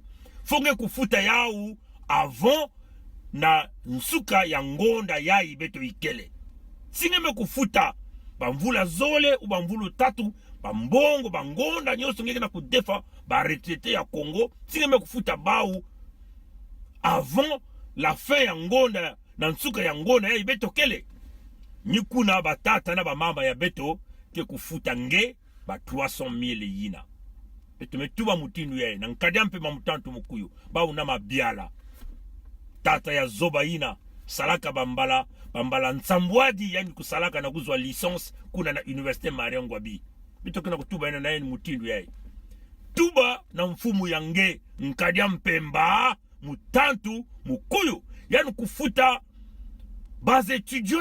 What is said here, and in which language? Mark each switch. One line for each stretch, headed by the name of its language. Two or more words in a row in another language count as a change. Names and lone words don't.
Kituba (Democratic Republic of Congo): fonge kufuta yao avant na nsuka ya ngonda ya ibeto ikele singeme kufuta bamvula zole u bamvulu tatu bambongo bangonda nyonso ngeke na kudefa ba retraité ya Congo singeme kufuta bau
French: avant la fin
Kituba (Democratic Republic of Congo): ya ngonda na nsuka ya ngonda ya ibeto kele nikuna batata na bamama ya beto ke kufuta nge ba 300,000 yina beto metuba mutindu yae na nkadia mpe mamutantu mukuyu bau na mabiala tata ya zoba yina salaka bambala nsambwadi yani kusalaka na kuzwa licence kuna na Université Maria Ngwabi beto kena kutuba ina na yeni mutindu yae tuba na mfumu ya nge nkadia mpemba mutantu mukuyu yani kufuta
French: base étudiant